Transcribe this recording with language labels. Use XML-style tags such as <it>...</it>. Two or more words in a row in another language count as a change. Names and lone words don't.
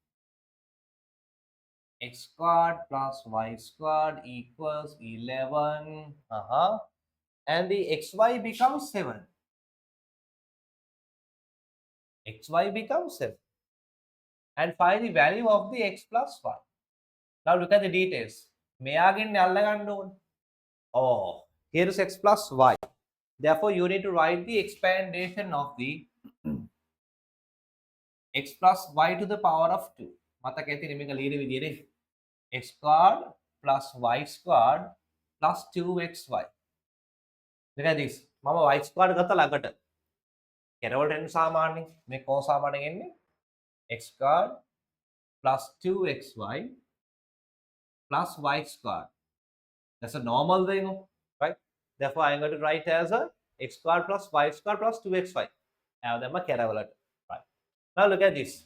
<en>X squared plus y squared equals 11. And the xy becomes 7. Xy becomes 7. And find the value of the x plus y. Now look at the details.</en> <si>මෙයාගෙන් අල්ල ගන්න ඕනේ.</si> <en>Oh, here is x plus y. Therefore, you need to write the expandation of the x plus y to the power of 2.</en> <si>මතක ඇතිනේ මේක ලියන විදිහනේ</si> <en>x squared plus y squared plus 2xy. Look at this.</en> <si>මම</si> <en>y squared</en> <si>ගත්ත ළඟට. කෙරවලට එන්න සාමාන්‍යයෙන් මේ කෝ සාමාන්‍යයෙන් එන්නේ</si> <en>x squared plus 2xy plus y squared. That's a normal thing, right? Therefore, I'm going to write as a x squared plus y squared plus 2xy. Have them a carrot. Right. Now look at this.</en>